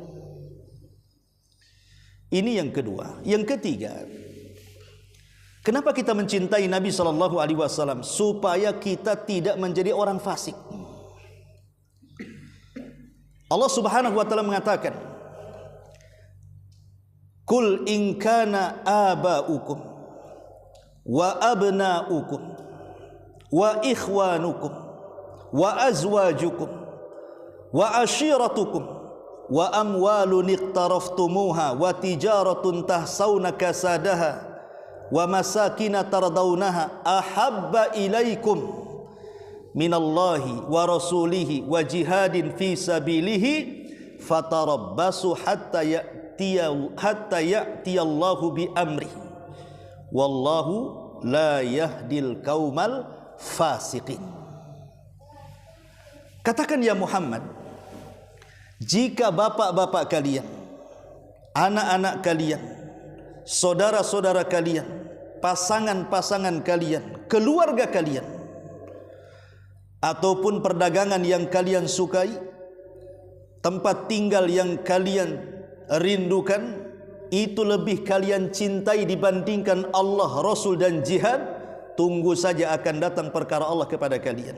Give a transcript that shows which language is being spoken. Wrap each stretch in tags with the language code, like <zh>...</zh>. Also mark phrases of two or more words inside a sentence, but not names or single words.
<id>Ini yang kedua. Yang ketiga, kenapa kita mencintai Nabi SAW? Supaya kita tidak menjadi orang fasik. Allah</id> <ar>سبحانه وتعالى</ar> <id>mengatakan,</id> <ar>قل إن كان آباؤكم وأبناؤكم وإخوانكم وأزواجكم وعشيرتكم وأموال اقترفتموها وتجارة تخشون كسادها ومساكن ترضونها أحب إليكم من الله ورسوله وجهاد في سبيله فتربصوا حتى يأتي الله بأمره والله لا يهدي القوم الفاسقين.</ar> <id>Katakan ya Muhammad, jika bapak-bapak kalian, anak-anak kalian, saudara-saudara kalian, pasangan-pasangan kalian, keluarga kalian, ataupun perdagangan yang kalian sukai, tempat tinggal yang kalian rindukan, itu lebih kalian cintai dibandingkan Allah, Rasul dan jihad, tunggu saja akan datang perkara Allah kepada kalian.</id>